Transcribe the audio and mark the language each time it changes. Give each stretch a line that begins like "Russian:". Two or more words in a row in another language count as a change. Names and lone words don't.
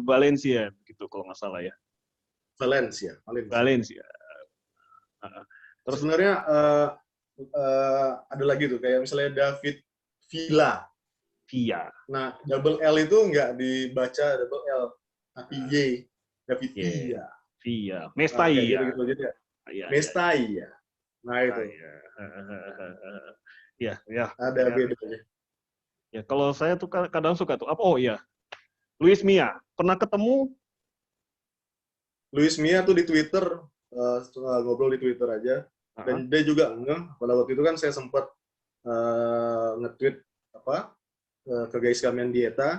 Indonesian: Valencia gitu kalau nggak salah ya. Valencia. Terus sebenarnya ada lagi tuh kayak misalnya David Villa. Nah,
English: double L
Indonesian: itu nggak dibaca
English: double L,
Indonesian: tapi Y. David Villa. Mestalla. Mestalla. Nah itu. Ya. Ada bedanya. Ya, kalau saya tuh kadang suka tuh. Oh iya. Luis Mia. Pernah ketemu? Luis Mia tuh di Twitter, ngobrol di Twitter aja. Dan dia juga pada waktu itu kan saya sempat nge-tweet ke guys kalian dieta.